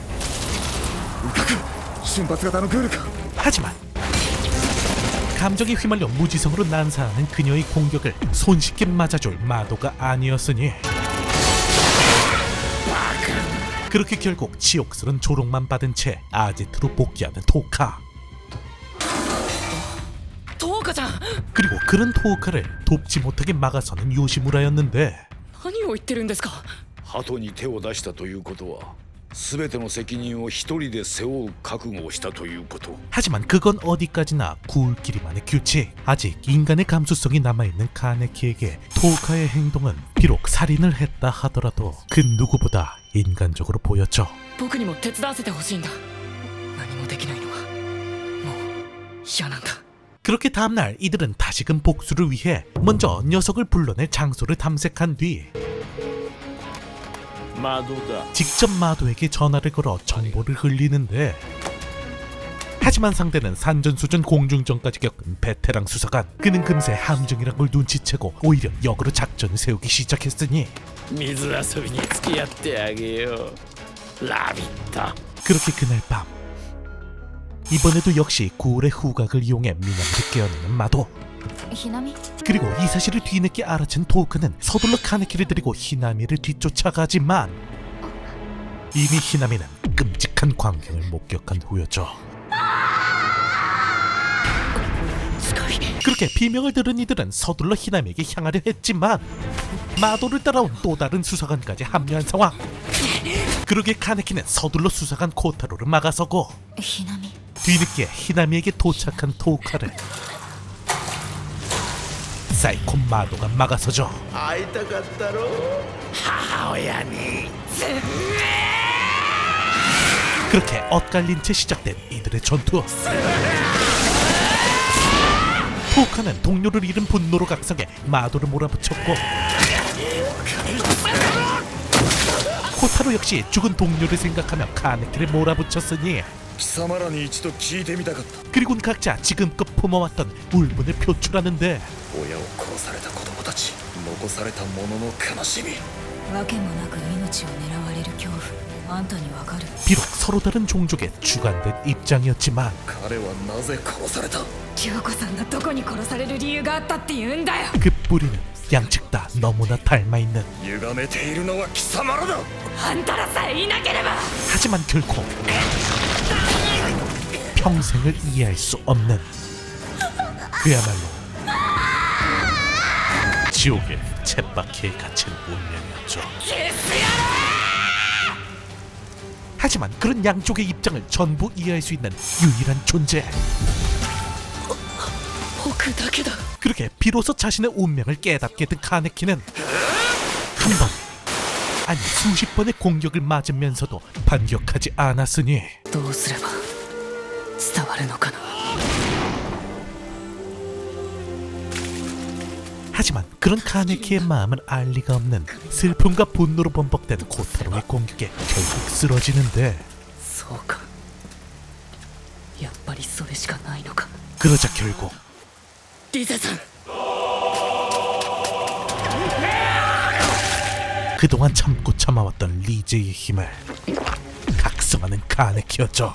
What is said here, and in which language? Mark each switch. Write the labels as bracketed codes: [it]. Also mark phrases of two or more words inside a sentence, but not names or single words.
[ko] 하지만 감정에 휘말려 무지성으로 난사하는 그녀의 공격을 손쉽게 맞아줄 마도가 아니었으니 그렇게 결국 치욕스런 조롱만 받은 채 아지트로 복귀하는 토우카. [ja] トウカちゃん [ko] 그리고 그런 토우카를 돕지 못하게 막아서는 요시무라였는데, [ja] 何を言ってるんですか鳩に手を出したということは全ての責任を一人で背負う覚悟をしたということ [ko] 하지만 그건 어디까지나 구울끼리만의 규칙. 아직 인간의 감수성이 남아있는 카네키에게 토우카의 행동은 비록 살인을 했다 하더라도 그 누구보다 인간적으로 보였죠. [ja] 僕にも手伝わせてほしいんだ何もできないのはもう嫌なんだ [ko] 그렇게 다음날 이들은 다시금 복수를 위해 먼저 녀석을 불러낼 장소를 탐색한 뒤 직접 마도에게 전화를 걸어 정보를 흘리는데, 하지만 상대는 산전수전 공중전까지 겪은 베테랑 수사관. 그는 금세 함정이란 걸 눈치채고 오히려 역으로 작전을 세우기 시작했으니 [ja] 水遊びに付き合ってあげようラビット [ko] 그렇게 그날 밤 이번에도 역시 구울의 후각을 이용해 미나미를 깨어내는 마도. ひなみ 그리고 이 사실을 뒤늦게 알아챈 토우카는 서둘러 카네키를 데리고 히나미를 뒤쫓아가지만 이미 히나미는 끔찍한 광경을 목격한 후였죠. 그렇게 비명을 들은 이들은 서둘러 히나미에게 향하려 했지만 마도를 따라온 또 다른 수사관까지 합류한 상황. 그러게 카네키는 서둘러 수사관 코타로를 막아서고 ひなみ 뒤늦게 히나미에게 도착한 토우카를 사이코 마도가 막아서죠. [ja] 会いたかったろ母親に [ko] 그렇게 엇갈린 채 시작된 이들의 전투. 토우카는 동료를 잃은 분노로 각성해 마도를 몰아붙였고, 코타로 역시 죽은 동료를 생각하며 카네키를 몰아붙였으니 [ja] 貴様らに一度聞いてみたかった [ko] 그리곤 각자 지금껏 품어왔던 울분을 표출하는데 [ja] 親を殺された子供たち残された者の悲しみわけもなく命を狙われる恐怖あんたにわかる？ [ko] 비록 서로 다른 종족의 주관된 입장이었지만 [ja] 彼はなぜ殺された？京子さんがどこに殺される理由があったって言うんだよ。 [ko] 그 뿌리는 양측 다 너무나 닮아있는. [ja] 歪めているのは貴様らだ。あんたらさえいなければ。 [ko] 하지만 결코 평생을 이해할 수 없는 그야말로 지옥의 쳇바퀴에 갇힌 운명이었죠. 하지만 그런 양쪽의 입장을 전부 이해할 수 있는 유일한 존재. [ja] 僕だけだ。 [ko] 그렇게 비로소 자신의 운명을 깨닫게 된 카네키는 한 번, 아니 수십 번의 공격을 맞으면서도 반격하지 않았으니 [ja] どうすれば伝わるのかな。 [ko] 하지만 그런 카네키의 마음은 알 리가 없는 슬픔과 분노로 범벅된 코타로의 공격에 결국 쓰러지는데 [ja] そうか。やっぱりそれしかないのか。 [ko] 그러자 결국 [ja] リゼさん。 [ko] 그동안 참고 참아왔던 리제의 힘을 각성하는 카네키였죠.